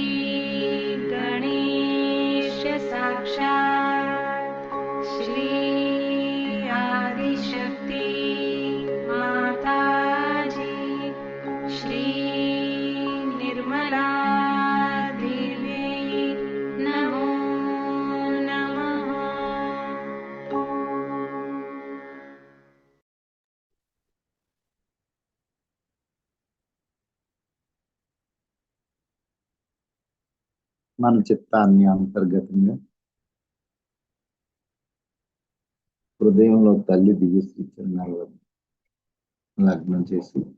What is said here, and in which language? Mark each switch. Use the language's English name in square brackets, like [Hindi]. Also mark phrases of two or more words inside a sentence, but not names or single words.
[Sanskrit] गणेश साक्षात् श्री आदिशक्ति माताजी श्री निर्मला देवी नमो नमः। [Telugu] మన చిత్తాన్ని అంతర్గతంగా హృదయంలో తల్లి దివ్యశ్రీ చరణాల వద్ద లగ్నం చేసి,